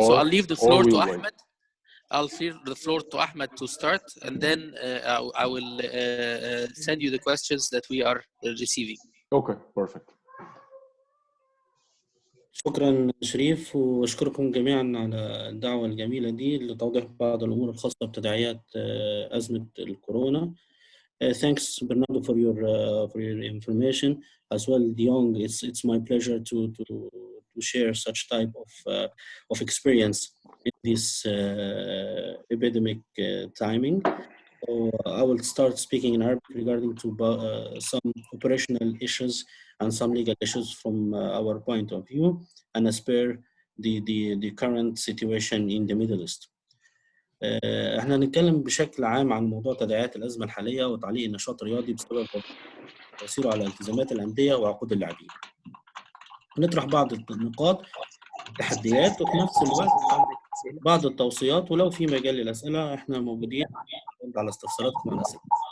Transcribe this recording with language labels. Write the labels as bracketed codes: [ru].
[en] So I'll leave the floor to Ahmed. I'll leave the floor to Ahmed to start, and then I will send you the questions that we are receiving. Okay, perfect. [ar] شكرا شريف، واشكركم جميعا على الدعوة الجميلة دي لتوضيح بعض الأمور الخاصة بتداعيات أزمة الكورونا. [en] Thanks Bernardo for your information as well. Yong, it's my pleasure to share such type of experience in this epidemic timing. So I will start speaking in Arabic regarding to some operational issues and some legal issues from our point of view, and as per the current situation in the Middle East. [ar] احنا هنتكلم بشكل عام عن موضوع تداعيات الأزمة الحالية وتعليق النشاط الرياضي بسبب تأثيره على التزامات الأندية وعقود اللاعبين. هنطرح بعض النقاط، التحديات، وفي نفس الوقت بعض التوصيات، ولو في مجال للأسئلة احنا موجودين على استفساراتكم على الأسئلة.